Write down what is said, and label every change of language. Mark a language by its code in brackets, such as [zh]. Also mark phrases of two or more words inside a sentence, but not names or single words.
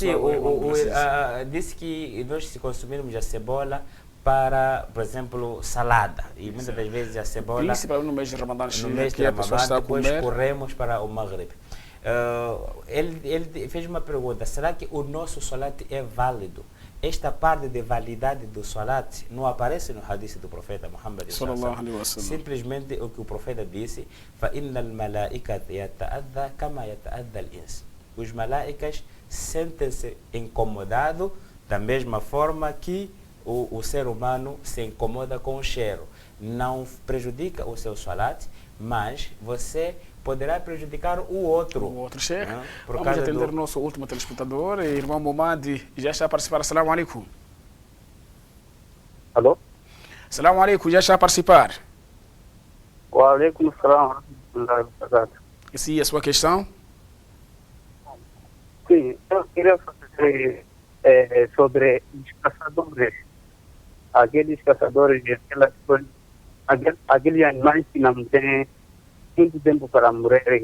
[pt] Sim, disse que nós se consumirmos a cebola para, por exemplo, salada. E muitas das vezes a cebola... Principalmente no mês de Ramadã, depois corremos para o Maghreb. Ele fez uma pergunta, será que o nosso salat é válido? Esta parte de validade do salat não aparece no hadith do profeta Muhammad [ar] صلى الله عليه وسلم. [pt] Simplesmente o que o profeta disse, [ar] فَإِنَّ الْمَلَائِكَةَ يَتَأَذَّى كَمَا يَتَأَذَّى الْإِنْسِ. [pt] Os malaicas sentem-se incomodados da mesma forma que o ser humano se incomoda com o cheiro. Não prejudica o seu salat, mas você poderá prejudicar o outro. Sheikh. Vamos atender o nosso último telespectador, irmão Momadi, já está a participar. [ar] السلام عليكم. [pt] Alô? [ar] السلام عليكم, [pt] já está a participar. [ar] وعليكم السلام. [pt] Sim, a sua questão? Sim, eu queria fazer sobre os caçadores. Aqueles caçadores, aqueles animais que não têm muito tempo para morrer.